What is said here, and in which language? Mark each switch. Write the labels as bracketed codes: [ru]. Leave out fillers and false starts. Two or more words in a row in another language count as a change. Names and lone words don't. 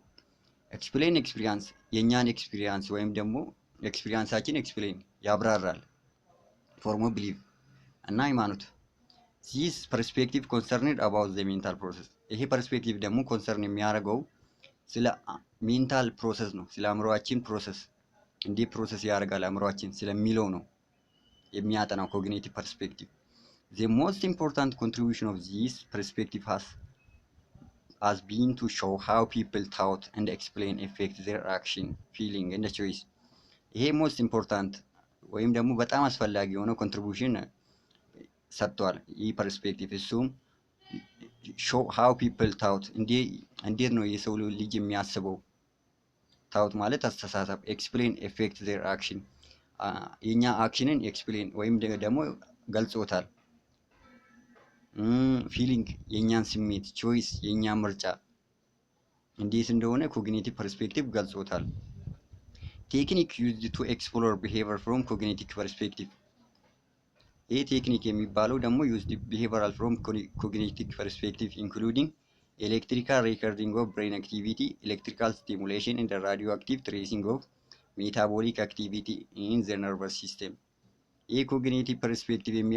[en] explain experience፣ [am] የእኛን ኤክስፒሪየንስ ወይም ደግሞ ኤክስፒሪየንሳችን ኤክስፕሌን ያብራራል። [en] form of belief [am] እና ሃይማኖት። [en] this perspective concerned about the mental process። [am] ይሄ ፐርስፔክቲቭ ደግሞ ኮንሰርን የሚያደርገው ስለ ሜንታል ፕሮሰስ ነው፣ ስለ አእምሮአችን ፕሮሰስ፣ እንዴት ፕሮሰስ ያደርጋል አእምሮአችን ስለሚለው ነው የሚያጠናው ኮግኒቲቭ ፐርስፔክቲቭ። [en] The most important contribution of this perspective has been to show how people thought and explain affect their action, feeling and choice. [am] ይሄ [en] most important [am] ወይም ደግሞ በጣም አስፈላጊ የሆነ ኮንትሪቢዩሽን ሰጥቷል ይህ ፐርስፔክቲቭ። እሱም [en] show how people thought፣ [am] እንዴት ነው የሰው ልጅ የሚያስበው? ታውት ማለት አስተሳሰብ፣ [en] explain affect their action፣ [am] የኛ አክሽንን ኤክስፕሌን ወይም ደግሞ ገልጾታል። ፊሊንግ፣ የኛን ስሜት፣ ቾይስ፣ የኛ ምርጫ እንዴት እንደሆነ ኮግኒቲቭ ፐርስፔክቲቭ ገልጾታል። [en] technique used to explore behavior from cognitive perspective። [am] ይህ ቴክኒክ የሚባለው ደግሞ [en] used behavioral from cognitive perspective including electrical recording of brain activity, electrical stimulation and radio active tracing of metabolic activity in the nervous system። ይህ ኮግኒቲቭ ፐርስፔክቲቭ